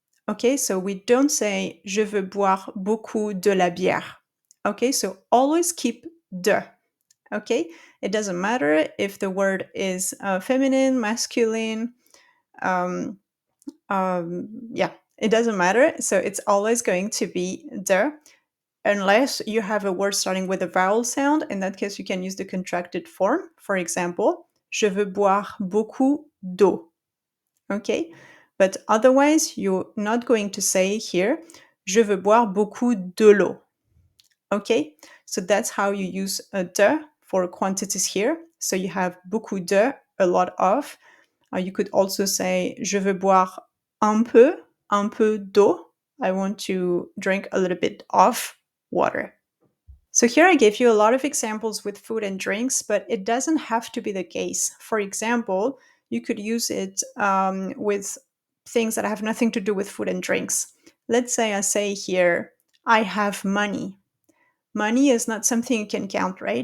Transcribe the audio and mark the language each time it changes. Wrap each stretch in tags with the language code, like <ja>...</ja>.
<en>Okay, so we don't say</en> <fr>je veux boire beaucoup de la bière.</fr> <en>Okay, so always keep de. Okay, it doesn't matter if the word is feminine, masculine, um, yeah, it doesn't matter. So it's always going to be de, unless you have a word starting with a vowel sound. In that case, you can use the contracted form. For example,</en> <fr>je veux boire beaucoup d'eau.</fr> <en>Okay, but otherwise, you're not going to say here,</en> <fr>je veux boire beaucoup de l'eau.</fr> <en>Okay, so that's how you use a de for quantities here. So you have beaucoup de, a lot of. You could also say,</en> <fr>je veux boire un peu d'eau.</fr> <en>I want to drink a little bit of water. So here I gave you a lot of examples with food and drinks, but it doesn't have to be the case. For example, you could use it with things that have nothing to do with food and drinks. Let's say I say here, I have money. Money is not something you can count, right?</en>